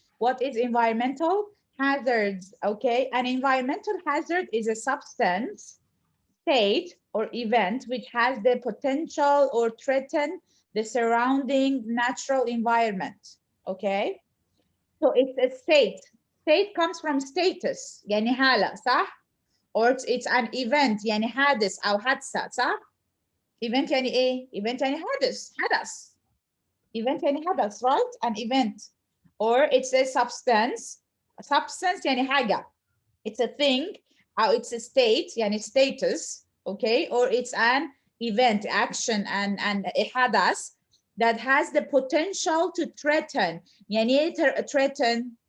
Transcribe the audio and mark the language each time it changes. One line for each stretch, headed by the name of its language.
English: What is environmental hazards? Okay, an environmental hazard is a substance, state, or event which has the potential or threaten the surrounding natural environment. Okay, so it's a state. State comes from status
Arabic: يعني حالة صح؟
English: or it's an event
Arabic: يعني حادث أو حادثة صح؟ event يعني إيه؟ event يعني حدث event يعني حدث right?
English: an event or it's a substance
Arabic: يعني حاجة
English: it's a thing أو it's a state يعني status okay or it's an event action and حدث that has the potential to threaten
Arabic: يعني إيه
English: threaten